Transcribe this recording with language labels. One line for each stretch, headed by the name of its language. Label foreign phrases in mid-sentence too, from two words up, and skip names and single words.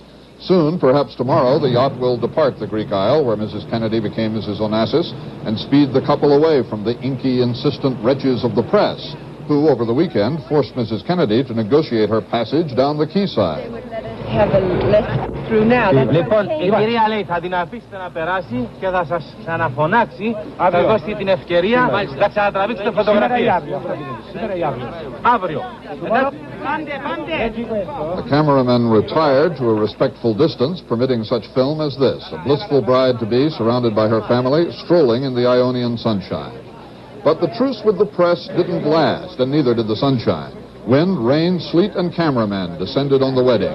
English: Soon, perhaps tomorrow, the yacht will depart the Greek Isle, where Mrs. Kennedy became Mrs. Onassis, and speed the couple away from the inky, insistent wretches of the press, who, over the weekend, forced Mrs. Kennedy to negotiate her passage down the quayside. Have a let through now.
Greek: Λοιπόν, η κυρία λέει θα την αφήσετε να περάσει και θα σας ξαναφωνάξει. Θα δώσετε την ευκαιρία να ξανατραβήξετε φωτογραφίες. Σήμερα ή αύριο. Αύριο.
English: The cameramen retired to a respectful distance, permitting such film as this, a blissful bride-to-be surrounded by her family, strolling in the Ionian sunshine. But the truce with the press didn't last, and neither did the sunshine. Wind, rain, sleet, and cameramen descended on the wedding.